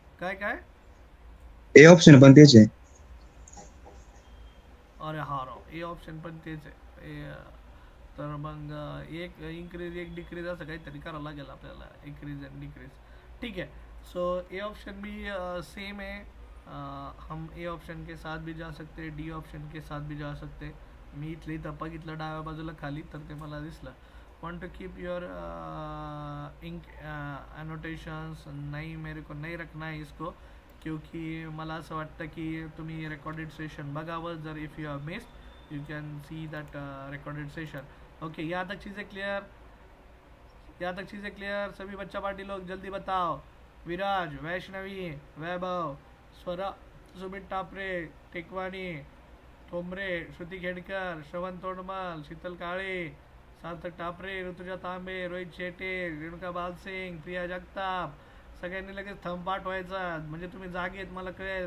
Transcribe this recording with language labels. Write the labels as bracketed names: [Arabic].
[Marathi] काय काय A option पण तेच आहे. अरे हा राव, ए ऑप्शन पण तेच आहे. तर मग एक इन्क्रीज एक डिक्रीज असं काहीतरी करावं लागेल आपल्याला, इंक्रीज एंड डिक्रीज. [Hindi] ठीक है. सो ए ऑप्शन भी सेम है. हम ए ऑप्शन के साथ भी जा सकते, डी ऑप्शन के साथ भी जा सकते. [Marathi] मी इथले इथं बघितलं डाव्या बाजूला खाली तर ते मला दिसलं. [English] Want to keep your ink annotations. [Hindi] नहीं, मेरे को नहीं रखना है इसको, क्योंकि [Marathi] मला असं वाटतं की तुम्ही रेकॉर्डेड सेशन बघावं. [English] जर if you have missed you can see that recorded session. [Hindi] Okay, यहाँ तक चीज़ें क्लियर, यहाँ तक चीज़ें क्लियर. सभी बच्चा पार्टी लोग जल्दी बताओ. विराज, वैष्णवी, वैभव, स्वरा, सुमित टापरे, टेकवानी, ठोंबरे, श्रुती खेडकर, श्रवण तोडमल, शीतल काळे, सार्थक टापरे, ऋतुजा तांबे, रोहित शेटे, रेणुका बालसिंग, प्रिया जगताप. [Marathi] सगळ्यांनी लगेच थंब पाठवायचा म्हणजे तुम्ही जागेत, मला कळेल.